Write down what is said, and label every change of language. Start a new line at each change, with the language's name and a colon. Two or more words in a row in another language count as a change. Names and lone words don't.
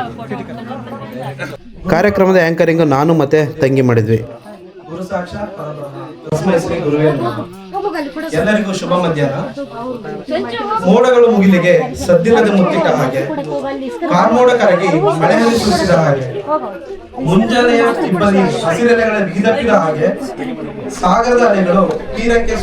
Kannada: ಕಾರ್ಯಕ್ರಮದ ಆ್ಯಂಕರಿಂಗ್ ನಾನು ಮತ್ತೆ ತಂಗಿ ಮಾಡಿದ್ವಿ.
Sanskrit: ಗುರು ಸಾಕ್ಷಾತ್ ಪರಬ್ರಹ್ಮ ತಸ್ಮೈ ಶ್ರೀ ಗುರುವೇ ನಮಃ.
Kannada: ಎಲ್ಲರಿಗೂ ಶುಭ ಮಧ್ಯಾಹ್ನ. ಮೋಡಗಳು ಮುಗಿಲಿಗೆ ಸದ್ದಿಲ್ಲದೆ ಮುತ್ತಿಟ್ಟ ಹಾಗೆ, ಕಾರ್ಮೋಡ ಕರಗಿ ಮಳೆಯಲ್ಲಿ ಸುರಿಸಿದ ಹಾಗೆ, ಮುಂಜಾನೆಯ ಇಬ್ಬನಿ ಹಸಿರೆಲೆಗಳ ಬಿಗಿದಪ್ಪಿದ ಹಾಗೆ, ಸಾಗರದ ಅಲೆಗಳು ತೀರಕ್ಕೆ